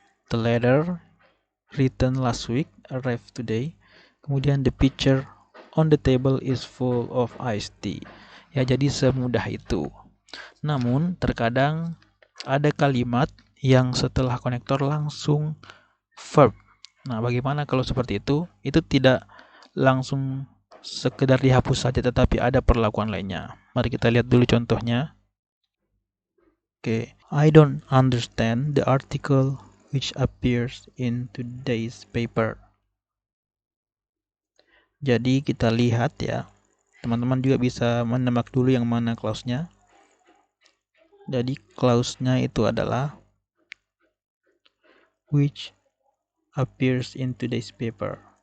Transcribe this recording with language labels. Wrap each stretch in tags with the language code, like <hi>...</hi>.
<en>The letter written last week arrived today. Kemudian the pitcher on the table is full of iced tea.</en> <id>Ya, jadi semudah itu. Namun terkadang ada kalimat yang setelah konektor langsung verb. Nah, bagaimana kalau seperti itu? Itu tidak langsung sekedar dihapus saja, tetapi ada perlakuan lainnya. Mari kita lihat dulu contohnya.</id> <en>Oke, I don't understand the article which appears in today's paper.</en> <id>Jadi kita lihat ya, teman-teman juga bisa menebak dulu yang mana clause-nya. Jadi clause-nya itu adalah</id> <en>which appears in today's paper.</en>